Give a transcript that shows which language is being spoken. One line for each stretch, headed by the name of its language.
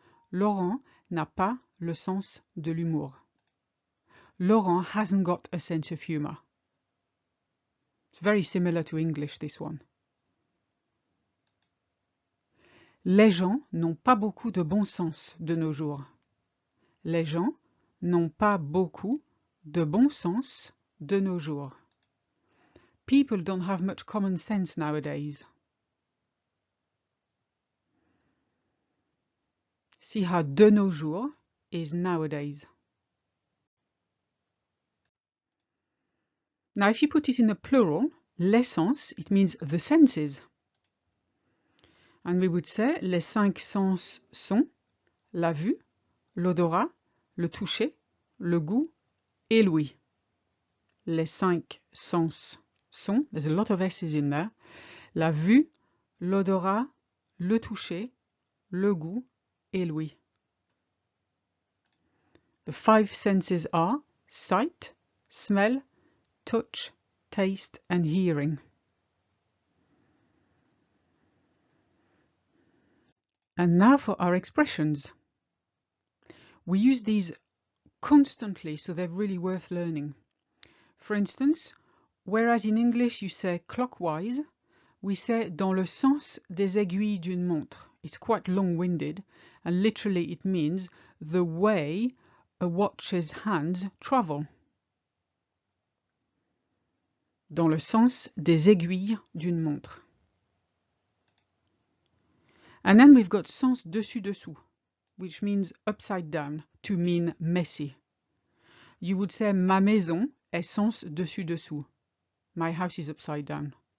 French: Laurent n'a pas le sens de l'humour.
English: Laurent hasn't got a sense of humor. It's very similar to English, this one.
French: Les gens n'ont pas beaucoup de bon sens de nos jours. Les gens n'ont pas beaucoup de bon sens de nos jours.
English: People don't have much common sense nowadays. See how de nos jours is nowadays. Now, if you put it in a plural, les sens, it means the senses. And we would say
French: les cinq sens sont la vue, l'odorat, le toucher, le goût et l'ouïe. Les cinq sens sont,
English: there's a lot of S's in there,
French: la vue, l'odorat, le toucher, le goût et l'ouïe.
English: The five senses are sight, smell, touch, taste and hearing. And now for our expressions. We use these constantly, so they're really worth learning. For instance, whereas in English you say clockwise, we say
French: dans le sens des aiguilles d'une montre.
English: It's quite long-winded, and literally it means the way a watch's hands travel.
French: Dans le sens des aiguilles d'une montre.
English: And then we've got sens dessus-dessous, which means upside down, to mean messy. You would say
French: ma maison est sens dessus-dessous.
English: My house is upside down.